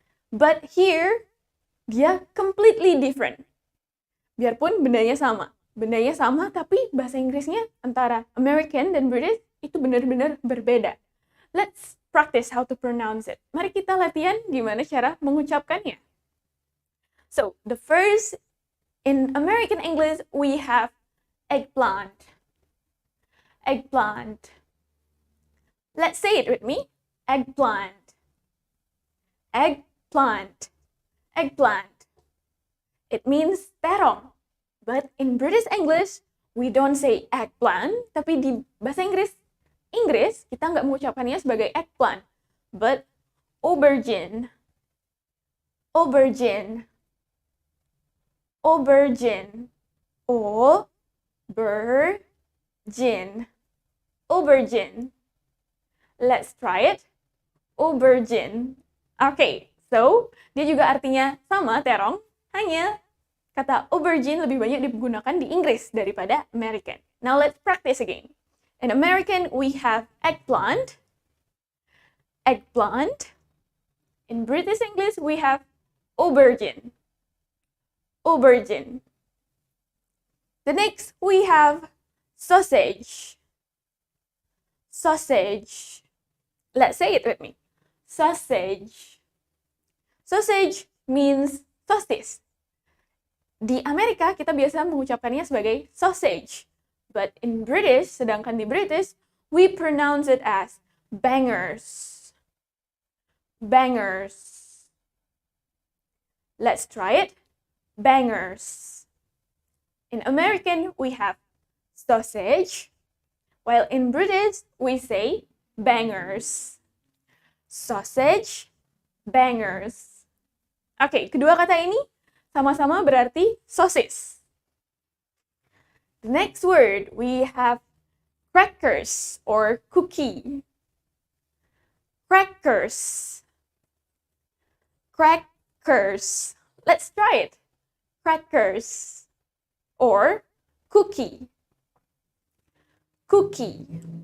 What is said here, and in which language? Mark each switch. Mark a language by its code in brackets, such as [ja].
[en] But here, dia completely different. [id] Biarpun bendanya sama, tapi bahasa Inggrisnya antara American dan British itu benar-benar berbeda. [en] Let's practice how to pronounce it. [id] Mari kita latihan gimana cara mengucapkannya. [en] So, the first, in American English, we have eggplant. Eggplant. Let's say it with me. Eggplant. Eggplant. Eggplant. It means terong. But in British English, we don't say eggplant. [id] Tapi di bahasa Inggris, kita nggak mengucapkannya sebagai eggplant. [en] But aubergine. aubergine, aubergine, aubergine, aubergine. Let's try it. [id] Aubergine. Okay, so dia juga artinya sama, Terong. Hanya kata aubergine lebih banyak digunakan di Inggris daripada American. [en] Now let's practice again. In American, we have eggplant. Eggplant. In British English, we have aubergine. Aubergine. The next, we have sausage. Sausage. Let's say it with me. Sausage. Sausage means sosis. [id] Di Amerika, kita biasa mengucapkannya sebagai sausage. [en] But in British, [id] sedangkan di British, [en] we pronounce it as bangers. Bangers. Let's try it. Bangers. In American, we have sausage, while in British, we say bangers. Sausage, bangers. [id] Oke, kedua kata ini sama-sama berarti sosis. [en] The next word, we have crackers or cookie. Crackers. Crackers. Let's try it. Crackers or cookie. Cookie.